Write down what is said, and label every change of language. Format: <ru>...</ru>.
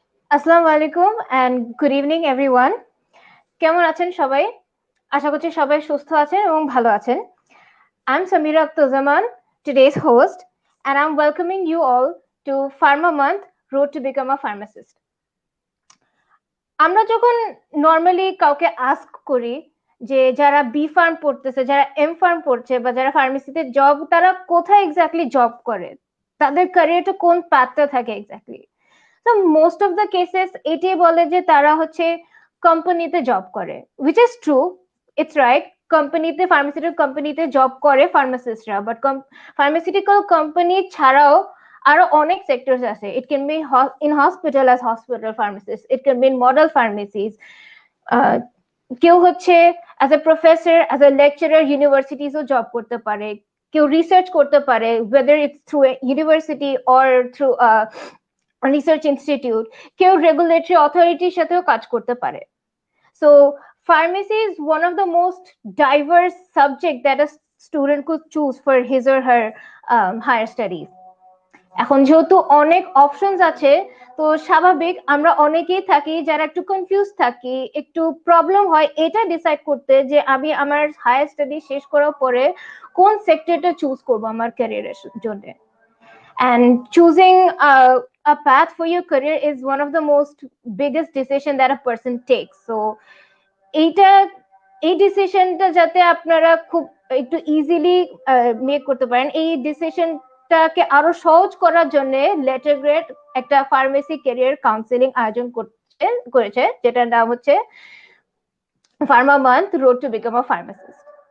<en>আসসালামু আলাইকুম and good evening everyone.</en> <bn>কেমন আছেন সবাই? আশা করছি সবাই সুস্থ আছেন এবং ভালো আছেন।</bn> <en>I'm Samira Akhtarzzaman, today's host, and I'm welcoming you all to Pharma Month Road to Become a Pharmacist.</en> <bn>আমরা যখন নর্মালি কাউকে আস্ক করি যে যারা বি ফার্ম পড়তেছে, যারা এম ফার্ম পড়ছে বা যারা ফার্মেসিতে জব, তারা কোথায় এক্স্যাক্টলি জব করে, তাদের ক্যারিয়ারটা কোন পাথটা থাকে এক্স্যাক্টলি। তো মোস্ট অফ দ্য কেসেস এটাই বলে যে তারা হচ্ছে কোম্পানিতে জব করে,</bn> <en>Which is true, it's right.</en> <bn>কোম্পানিতে, ফার্মাসিউটিক্যাল কোম্পানিতে জব করে ফার্মাসিস্টরা, বাট ফার্মাসিউটিক্যাল কোম্পানি ছাড়াও আরো অনেক সেক্টরস আছে।</bn> <en>it can be in hospital as hospital pharmacist, it can be in model pharmacies,</en> <bn>কেউ হচ্ছে</bn> <en>as a professor, as a lecturer</en> <bn>ইউনিভার্সিটিসও job করতে পারে,</bn> <en>কেউ রিসার্চ করতে পারে, whether it's through a university or through a research institute,</en> <bn>কেউ regulatory অথরিটির সাথেও কাজ করতে পারে।</bn> <en>So pharmacy is one of the most diverse subject that a student could choose for his or her higher studies.</en> <bn>এখন যেহেতু অনেক options আছে, তো স্বাভাবিক আমরা অনেকেই থাকি যারা একটু কনফিউজ থাকি, একটু প্রবলেম হয় এটা ডিসাইড করতে যে আমি আমার হায়ার স্টাডি শেষ করার পরে কোন সেক্টরটা চুজ করব আমার ক্যারিয়ারের জন্য।</bn> <en>And choosing a path for your career is one of the most biggest decision that a person takes.</en> <bn>So এই ডিসিশনটা যাতে আপনারা খুব একটু ইজিলি মেক করতে পারেন, এই ডিসিশনটাকে আরো সহজ করার জন্য লেটার গ্রেড একটা ফার্মেসি ক্যারিয়ার কাউন্সিলিং আয়োজন করেছে, যেটার নাম হচ্ছে Pharma month road to become a pharmacist.</bn>